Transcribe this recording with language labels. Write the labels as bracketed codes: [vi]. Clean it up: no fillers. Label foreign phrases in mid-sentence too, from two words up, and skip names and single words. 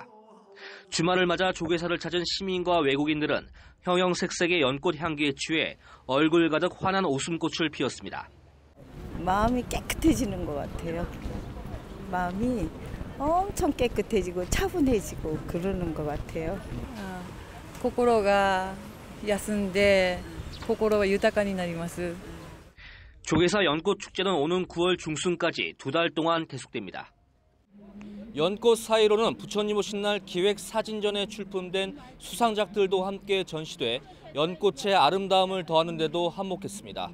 [ko] 주말을 맞아 조계사를 찾은 시민과 외국인들은 형형색색의 연꽃 향기에 취해 얼굴 가득 환한 웃음꽃을 피웠습니다. 마음이 깨끗해지는 것 같아요. 마음이 엄청 깨끗해지고 차분해지고 그러는 것 같아요. [ja] 心が休んで心が豊かになります。 [ko] 조계사 연꽃 축제는 오는 9월 중순까지 2달 동안 계속됩니다. 연꽃 사이로는 부처님 오신 날 기획 사진전에 출품된 수상작들도 함께 전시돼 연꽃의 아름다움을 더하는 데도 한몫했습니다.